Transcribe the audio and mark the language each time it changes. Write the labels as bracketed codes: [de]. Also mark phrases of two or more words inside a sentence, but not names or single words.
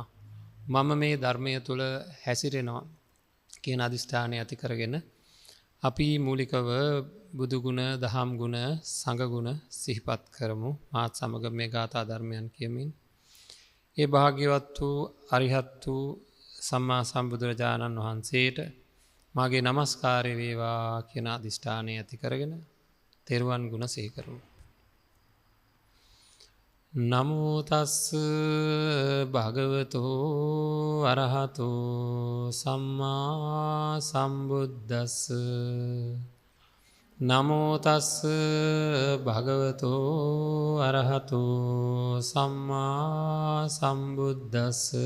[si] මම මේ ධර්මය තුළ හැසිරෙනවා කියන අදිෂ්ඨානය ඇති කරගෙන අපි මූලිකව බුදු ගුණ, දහම් ගුණ, සංඝ ගුණ සිහිපත් කරමු. මාත් සමග මේ ගාථා ධර්මයන් කියමින් ඒ භාග්‍යවත් වූ අරිහත් වූ සම්මා සම්බුදුරජාණන් වහන්සේට මාගේ නමස්කාරය වේවා කියන අදිෂ්ඨානය ඇති කරගෙන තෙරුවන් ගුණ සිහි කරමු. [pi] නමෝ තස්ස භගවතෝ අරහතෝ සම්මා සම්බුද්දස්ස. නමෝ තස්ස භගවතෝ අරහතෝ සම්මා සම්බුද්දස්ස.